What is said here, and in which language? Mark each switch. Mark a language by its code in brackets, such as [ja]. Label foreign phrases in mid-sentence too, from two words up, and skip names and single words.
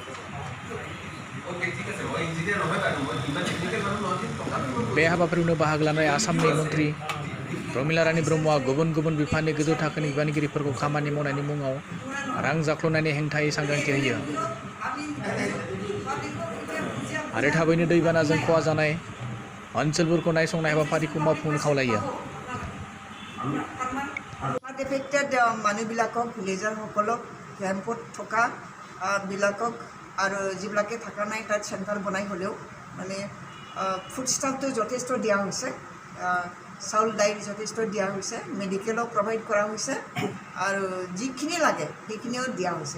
[brx] बे हाबाफारियावनो बाहागो लानाय आसामनि मन्त्रि प्रमिला रानी ब्रह्मआ गुबुन गुबुन बिफाननि गोजौ थाखोनि बिबानगिरिफोरखौ खामानि मावनायनि मुङाव रां जाख्ल'नायनि हेंथायै सांग्रांथि होयो आरो थाबैनो दैबानाजों खहा जानाय ओनसोलफोरखौ नायसंनाय हाबाफारिखौ मावफुंनो खावलायो। [as] এফেক্টেড মানুহবিলাকক ভিলেজাৰসকলক কেম্পত থকা বিলাকক আৰু যিবিলাকে থকা নাই তাত চেণ্টাৰ বনাই হ'লেও মানে [en] food stuff [as] যথেষ্ট দিয়া হৈছে, চাউল দাইল যথেষ্ট দিয়া হৈছে, [en] medical provide [as] কৰা হৈছে আৰু যিখিনি লাগে সেইখিনিও দিয়া হৈছে।